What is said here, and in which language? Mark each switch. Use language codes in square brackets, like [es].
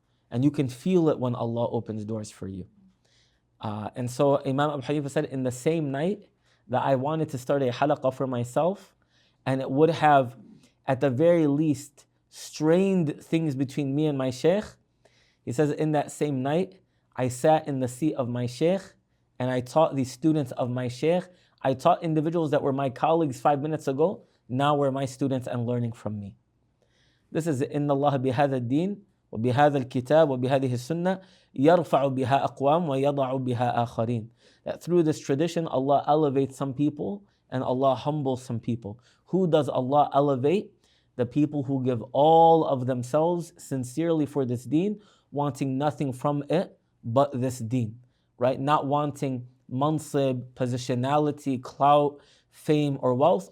[en] And you can feel it when Allah opens doors for you. And so Imam Abu Hanifa said, in the same night that I wanted to start a halaqah for myself, and it would have, at the very least, strained things between me and my shaykh, he says, in that same night, I sat in the seat of my shaykh, and I taught the students of my shaykh. I taught individuals that were my colleagues 5 minutes ago, now were my students and learning from me. This is [ar] إن الله بهذا الدين وبهذا الكتاب وبهذه السنة يرفع بها أقوام ويضع بها آخرين. [en] That through this tradition, Allah elevates some people and Allah humbles some people. Who does Allah elevate? The people who give all of themselves sincerely for this deen, wanting nothing from it but this deen, right? Not wanting mansib, positionality, clout, fame, or wealth.